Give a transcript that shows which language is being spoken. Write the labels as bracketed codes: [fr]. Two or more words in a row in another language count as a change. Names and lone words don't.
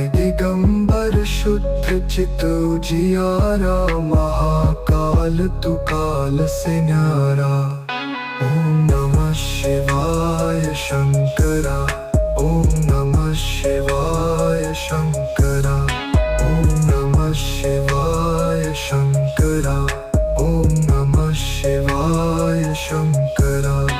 [hi] दिगंबर शुद्ध चित उजियारा, महाकाल तू काल से न्यारा। [sa] ओम नमः शिवाय शंकरा। ओम नमः शिवाय शंकरा। ओम नमः शिवाय शंकरा। ओम नमः शिवाय शंकरा।